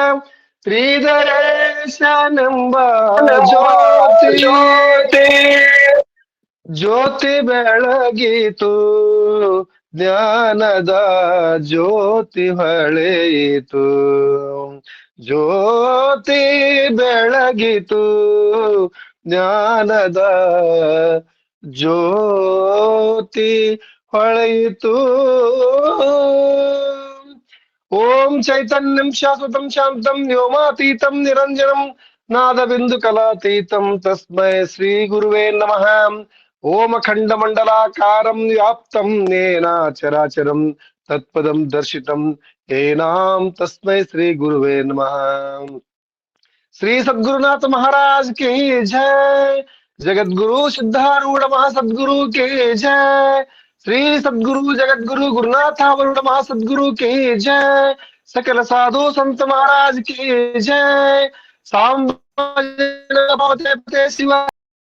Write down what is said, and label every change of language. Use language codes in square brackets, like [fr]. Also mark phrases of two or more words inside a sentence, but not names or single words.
[kn] ಶ್ರೀಧರೇಶನೆಂಬ ಜ್ಯೋತಿ ಜ್ಯೋತಿ ಬೆಳಗಿತು ಜ್ಞಾನದ ಜ್ಯೋತಿ ಹೊಳೆಯಿತು ಜ್ಯೋತಿ ಬೆಳಗಿತು ಜ್ಞಾನದ ಜ್ಯೋತಿ ಹೊಳೆಯಿತು [sa] ಓಂ ಚೈತನ್ಯಂ ಶಾಶ್ವತಂ ಶಾಂತಂ ವ್ಯೋಮಾತೀತಂ ನಿರಂಜನಂ ನಾದ ಬಿಂದು ಕಲಾತೀತಂ ತಸ್ಮೈ ಶ್ರೀ ಗುರುವೇ ನಮಃ ಓಂ ಅಖಂಡ ಮಂಡಲಾಕಾರಂ ವ್ಯಾಪ್ತಂ ನೇನ ಚರಾಚರಂ ತತ್ಪದಂ ದರ್ಶಿತಂ ಏನಾಂ ತಸ್ಮೈ ಶ್ರೀ ಗುರುವೇ ನಮಃ [hi] श्री सद्गुरुनाथ महाराज की जय जगतगुरु सिद्धारूढ़ महासद्गुरु की जय श्री सद्गुरु जगतगुरु गुरुनाथावरूढ़ महासद्गुरु की जय सकल साधु संत महाराज की जय साम शिवा